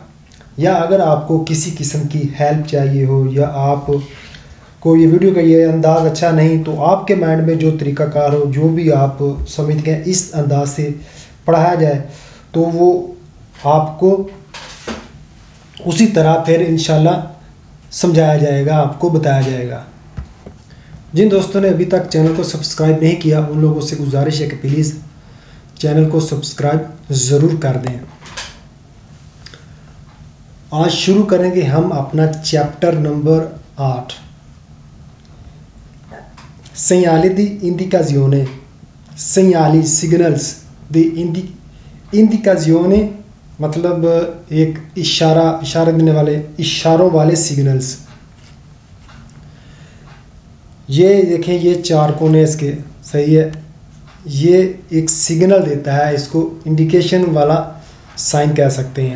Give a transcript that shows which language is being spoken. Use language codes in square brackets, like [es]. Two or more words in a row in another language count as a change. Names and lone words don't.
[hi] या अगर आपको किसी किस्म की हेल्प चाहिए हो या आपको ये वीडियो का ये अंदाज़ अच्छा नहीं, तो आपके माइंड में जो तरीक़ाकार हो, जो भी आप समझते हैं इस अंदाज से पढ़ाया जाए, तो वो आपको उसी तरह फिर इंशाल्लाह समझाया जाएगा, आपको बताया जाएगा। जिन दोस्तों ने अभी तक चैनल को सब्सक्राइब नहीं किया, उन लोगों से गुजारिश है कि प्लीज़ चैनल को सब्सक्राइब ज़रूर कर दें। आज शुरू करेंगे हम अपना [en] chapter number [hi] 8, [it] segnali di indicazione। segnali signals di indicazione [hi] मतलब एक इशारा देने वाले, इशारों वाले सिग्नल्स। ये देखें, ये चार कोने इसके, सही है। ये एक सिग्नल देता है, इसको इंडिकेशन वाला साइन कह सकते हैं।